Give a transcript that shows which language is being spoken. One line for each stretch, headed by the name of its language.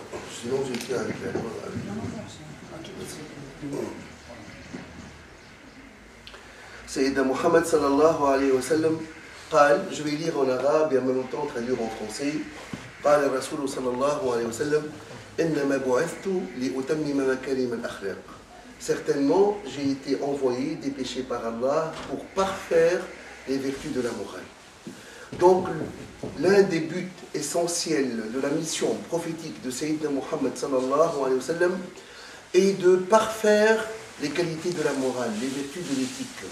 French: Sinon, j'ai été avec la loi. Sayyidina Mohammed sallallahu alayhi wa sallam. Je vais lire en arabe et en même temps traduire en français.
Arabic: قال الرسول صلى الله عليه وسلم إنما بعثت لأتمم مكارم الأخلاق.
French: Certainement, j'ai été envoyé, dépêché par Allah pour parfaire les vertus de la morale. Donc, l'un des buts essentiels de la mission prophétique de Sayyidina Muhammad sallallahu alayhi wa sallam est de parfaire les qualités de la morale, les vertus de l'éthique.